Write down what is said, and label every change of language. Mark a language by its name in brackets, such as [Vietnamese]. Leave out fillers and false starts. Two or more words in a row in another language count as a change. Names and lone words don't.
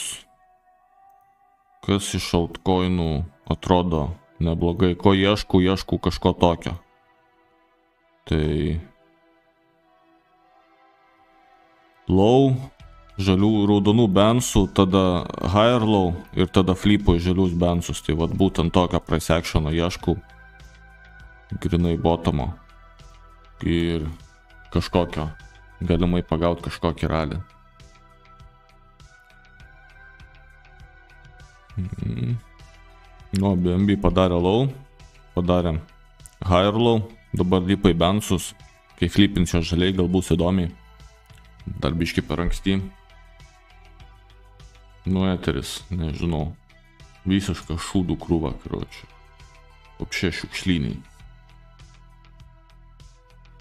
[Lithuanian] Kas iš altcoinų atrodo neblogai, ko ieškau kažko tokio. Tai low, žalių raudonų bensų, tada [English] higher low [Lithuanian] ir tada flipo į žalius bensus. Tai būtent tokio [English] price actiono [Lithuanian] ieškau, grinai bottomo ir kažkokio, galimai pagauti kažkokį rally. BNB padarė low, padarė [English] higher low, [Lithuanian] dabar lipa į bensus, kai flipins jo žaliai, gal bus įdomiai, dar biški per anksti. Etheris, nežinau, visiška šūdų krūva, karoči, apšė šiukšlyniai.